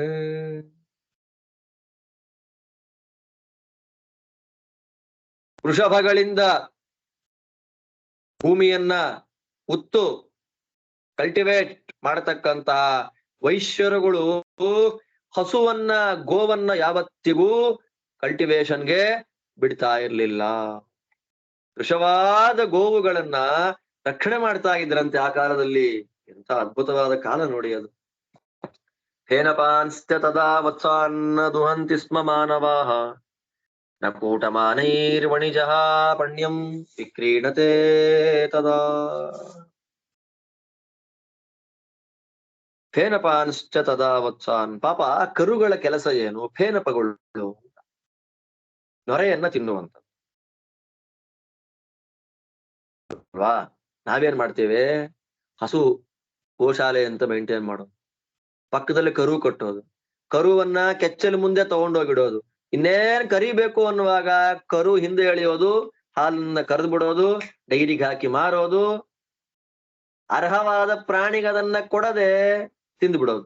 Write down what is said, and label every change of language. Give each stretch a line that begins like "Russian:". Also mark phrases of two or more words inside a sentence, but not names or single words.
Kannada: ವೃಷಭಗಳಿಂದ ಭೂಮಿಯನ್ನ ಉತ್ತು ಕಲ್ಟಿವೇಟ್ ಮಾಡತಕ್ಕಂತಹ ವೈಶ್ಯರುಗಳು ಹಸುವನ್ನ ಗೋವನ್ನ ಯಾವತ್ತಿಗೂ ಕಲ್ಟಿವೇಶನ್ಗೆ ಬಿಡ್ತಾ ಇರ್ಲಿಲ್ಲ. ವೃಷವಾದ ಗೋವುಗಳನ್ನ ರಕ್ಷಣೆ ಮಾಡ್ತಾ ಇದ್ರಂತೆ ಆ ಕಾಲದಲ್ಲಿ. ಎಂತ ಅದ್ಭುತವಾದ ಕಾಲ ನೋಡಿ ಅದು.
Sanskrit: ಹೇನಪಾನ್ಸ್ತ್ಯ ತದಾ ವತ್ಸಾನ್ನ ದುಹಂತಿ ಸ್ಮ ಮಾನವಾಹ ನ ಕೂಟಮಾನೈರ್ವಣಿಜಃ ಪಣ್ಯಂ ವಿಕ್ರೀಣತೆ ತದಾ. ಫೇನಪಾನ್ಶ್ಚ ತದಾ ವತ್ಸಾನ್.
Kannada: ಪಾಪ ಕರುಗಳ ಕೆಲಸ ಏನು? ಫೇನಪಗಳು ನೊರೆಯನ್ನ ತಿನ್ನುವಂತ ಅಲ್ವಾ? ನಾವೇನ್ ಮಾಡ್ತೇವೆ? ಹಸು ಗೋಶಾಲೆ ಅಂತ ಮೇಂಟೈನ್ ಮಾಡೋದು, ಪಕ್ಕದಲ್ಲಿ ಕರು ಕಟ್ಟೋದು, ಕರುವನ್ನ ಕೆಚ್ಚಲು ಮುಂದೆ ತಗೊಂಡೋಗಿಡೋದು, ಇನ್ನೇನ್ ಕರಿಬೇಕು ಅನ್ನುವಾಗ ಕರು ಹಿಂದೆ ಎಳೆಯೋದು, ಹಾಲನ್ನ ಕರೆದು ಬಿಡೋದು, ಡೈರಿಗೆ ಹಾಕಿ ಮಾರೋದು, ಅರ್ಹವಾದ ಪ್ರಾಣಿಗೆ ಅದನ್ನ ಕೊಡದೆ ತಿಂದು ಬಿಡೋದು.